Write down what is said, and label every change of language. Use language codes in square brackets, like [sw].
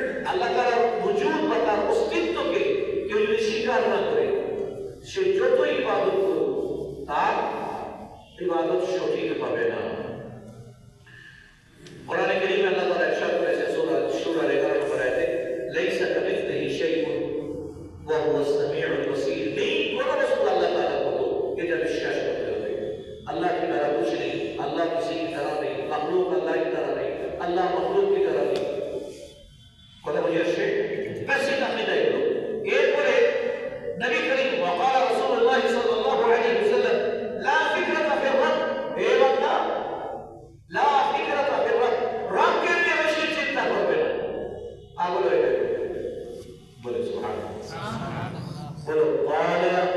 [bn] আল্লাহ তাআলার ওজুদ বা তার অস্তিত্বকে কেউ যদি স্বীকার না করে, সে যতই ইবাদত করুক তার ইবাদত সঠিক পাবে না। কোরআনে কারীমে আল্লাহ তাআলা ইরশাদ করেছেন সূরা শুরা 11 নম্বর আয়াতে, [ar] লাইসা কামিসলিহি শাইউন ওয়া হুয়াস সামিউল বাসীর। [bn] নেই কোনো বস্তু আল্লাহ তাআলার মতো, এটা বিশ্বাস করতে হবে। [hi] আল্লাহ की तरह कुछ नहीं, अल्लाह किसी की तरह नहीं, मखलूक अल्लाह की तरह नहीं, अल्लाह मखलूक की तरह नहीं। [bn] কথা বুঝে আসছে? বেসিক আকীদা এগুলো। এরপরে নবী করিম ওয়াকাল রাসূলুল্লাহ সাল্লাল্লাহু আলাইহি ওয়াসাল্লাম [ar] লা ফিকরাতা ফির রব, [bn] হে বান্দা লা ফিকরাতা ফির রব, রবকে নিয়ে বেশি চিন্তা করবে না, পাগল হয়ে যাবে। বলে সুবহানাল্লাহ। বলো ওয়ালা।